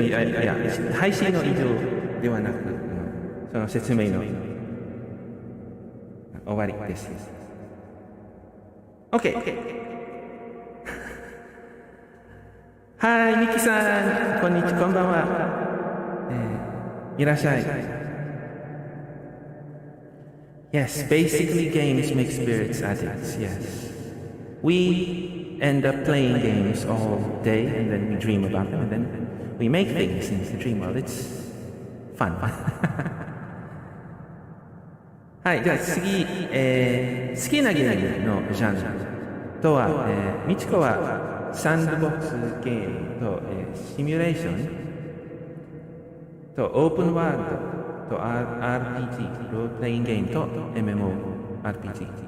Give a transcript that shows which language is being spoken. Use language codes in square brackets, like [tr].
[ja] いや、配信の以上ではなく、その説明の終わりです。 [en] OK。 [ja] はい、ミキさん、こんばんは。いらっしゃい。 [en] Yes, basically games make spirits addicts, yes. We end up playing games all day and then we dream about them and then we make things in the dream world. It's fun. [ja] はい、じゃあ次、好きなゲームのジャンルとは、ミチコはサンドボックスゲームと、シミュレーションとオープンワールドと RPG、ロールプレイングゲームと MMORPG。